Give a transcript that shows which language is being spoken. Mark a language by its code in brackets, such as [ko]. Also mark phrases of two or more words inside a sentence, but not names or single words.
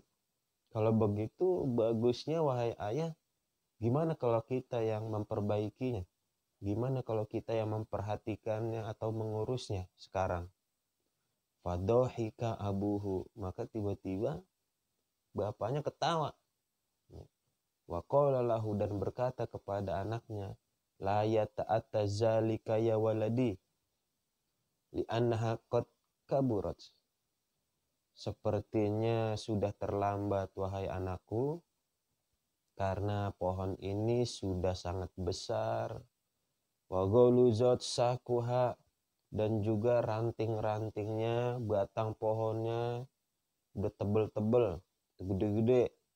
[id] Kalau begitu bagusnya wahai ayah, gimana kalau kita yang memperbaikinya? Gimana kalau kita yang memperhatikannya atau mengurusnya sekarang? [ar] فضحك أبوه, [id] maka tiba-tiba bapaknya ketawa. [ar] وقال له, [id] dan berkata kepada anaknya, [ar] لا يتأتى ذلك يا ولدي لأنها قد كبرت. [id] Sepertinya sudah terlambat wahai anakku, karena pohon ini sudah sangat besar. [ar] وغلظت ساقها, [id] dan juga ranting-rantingnya, batang pohonnya udah tebel-tebel, gede-gede.